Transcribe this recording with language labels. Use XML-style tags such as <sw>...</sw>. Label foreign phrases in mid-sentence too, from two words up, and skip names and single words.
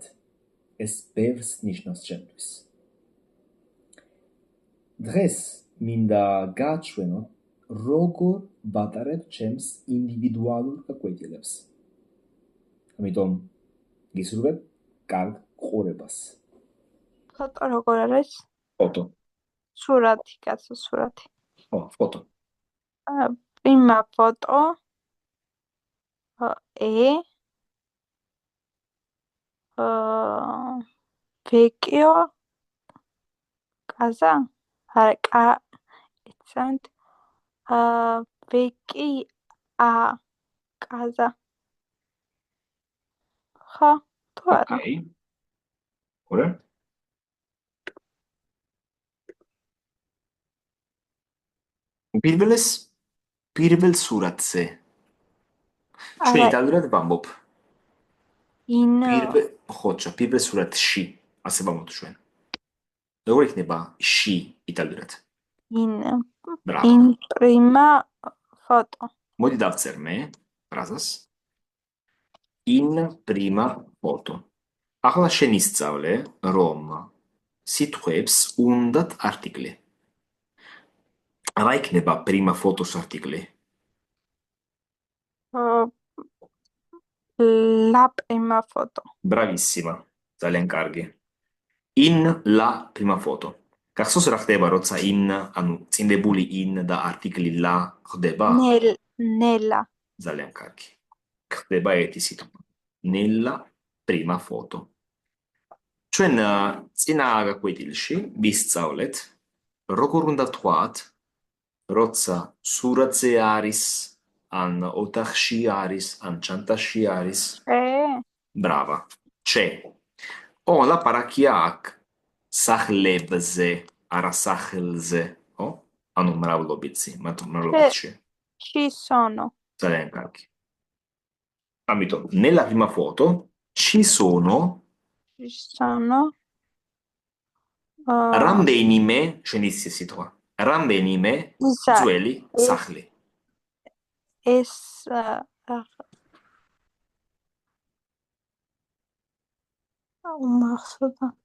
<ka>ეს ბევრს ნიშნავს ჩემთვის. დღეს მინდა გააჩვენო, როგორ ვატარებ ჩემს ინდივიდუალურ გაკვეთილებს. ამიტომ გისურვებ კარგ ყურებას. ფოტო როგორ არის? ფოტო. სურათი, კაცო, სურათი. ფოტო.</ka> <it>Prima foto. Vecchio. Casa. Excellent. Vecchia casa.</it> <ka>ხა, თუ არა? ოკეი. ωραία. პირველ სურათზე. ჩვენ იტალიურად ვამბობ. ხოჭო, პირველ სურათში, ასე ვამბობთ ჩვენ. როგორ იქნება ში იტალიურად?</ka> <it>In prima foto.</it> <ka>მოდი დავწერ მე ფრაზას.</ka> <it>In prima foto.</it> <ka>ახლა შენ ისწავლე, რომ სიტყვებს უნდათ არტიკლი. რა იქნება</ka> <it>prima fotos</it> <ka>არტიკლი?</ka> <it>La prima foto. Bravissima.</it> <ka>ძალიან კარგი.</ka> <it>In la prima foto.</it> <ka>გახსოვს რა ხდება, როცა in, ანუ წინდებული in და არტიკლი la ხდება?</ka> <it>Nella.</it> <ka>ძალიან კარგი. ხდება ერთი სიტყვა.</ka> <it>Nella prima foto.</it> <ka>ჩვენ წინა გაკვეთილში ვისწავლეთ, როგორ უნდა ვთქვათ, როცა სურათზე არის, ან ოთახში არის, ან ჩანტაში არის.</ka> <it>Brava. C'è.</it> <ka>ლაპარაკია აქ სახლებზე, არა სახლზე, ანუ მრავლობითი, მრავლობითში.</ka> <it>Ci sono.</it> <ka>ძალიან კარგი. ამიტომ,</ka> <it>nella prima foto ci sono</it> <ka>რამდენიმე, შენ იცი სიტყვა, რამდენიმე ძველი სახლი. ეს მახსოვდა.</ka>